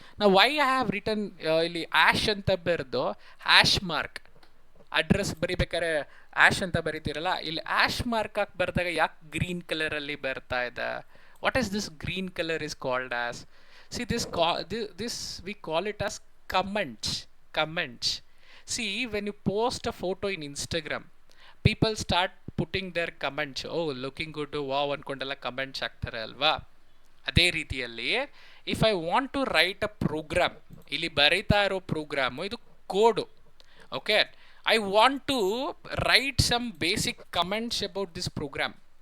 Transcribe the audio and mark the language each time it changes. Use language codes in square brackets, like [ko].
[kn] ನಾವು [en] why I have written [kn] ಇಲ್ಲಿ ash ಅಂತ ಬರೆದು ಆ್ಯಶ್ ಮಾರ್ಕ್ ಅಡ್ರೆಸ್ ಬರಿಬೇಕಾದ್ರೆ ಆ್ಯಶ್ ಅಂತ ಬರಿತೀರಲ್ಲ, ಇಲ್ಲಿ ಆ್ಯಶ್ ಮಾರ್ಕ್ ಹಾಕಿ ಬರೆದಾಗ ಯಾಕೆ ಗ್ರೀನ್ ಕಲರಲ್ಲಿ ಬರ್ತಾ ಇದೆ? [en] What is this green colour is called as? See this we call it as comments. See, when you post a photo in Instagram, people start putting their comments. Oh, looking good, wow [kn] ಅನ್ಕೊಂಡೆಲ್ಲ comments ಹಾಕ್ತಾರೆ ಅಲ್ವಾ? ಅದೇ ರೀತಿಯಲ್ಲಿ [en] if I want to write a program, [kn] ಇಲ್ಲಿ ಬರೀತಾ ಇರೋ programme ಇದು ಕೋಡು. [en] Okay, I want to write some basic comments about this program.